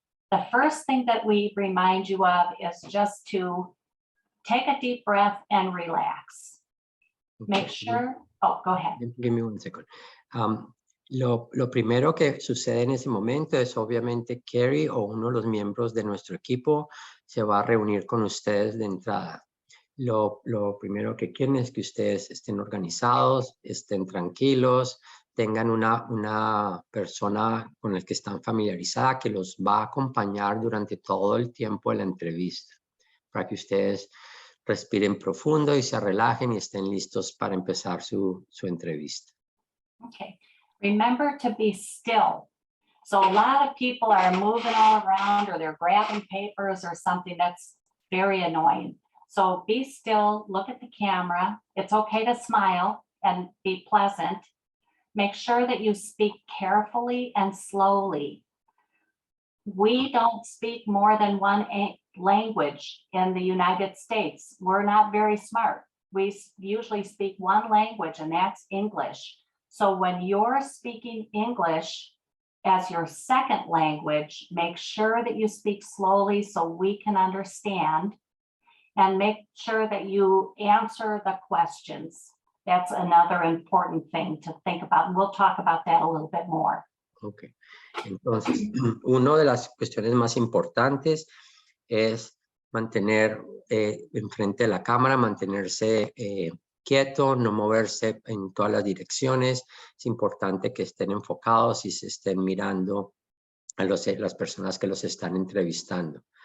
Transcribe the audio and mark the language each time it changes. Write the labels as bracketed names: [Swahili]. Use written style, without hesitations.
[English] The first thing that we remind you of is just to take a deep breath and relax. Make sure, oh, go ahead. Give me one second. [Spanish] Lo primero que sucede en ese momento es obviamente Carrie o uno de los miembros de nuestro equipo se va a reunir con ustedes de entrada. Lo primero que quieren es que ustedes estén organizados, estén tranquilos, tengan una persona con la que están familiarizada que los va a acompañar durante todo el tiempo de la entrevista, para que ustedes respiren profundo y se relajen y estén listos para empezar su entrevista. [English] Okay. Remember to be still. So a lot of people are moving all around or they're grabbing papers or something. That's very annoying. So be still, look at the camera. It's okay to smile and be pleasant. Make sure that you speak carefully and slowly. We don't speak more than one language in the United States. We're not very smart. We usually speak one language, and that's English. So when you're speaking English as your second language, make sure that you speak slowly so we can understand, and make sure that you answer the questions. That's another important thing to think about. And we'll talk about that a little bit more. [Spanish] Ok, entonces, una de las cuestiones más importantes es mantener enfrente de la cámara, mantenerse quieto, no moverse en todas las direcciones. Es importante que estén enfocados y se estén mirando a las personas que los están entrevistando.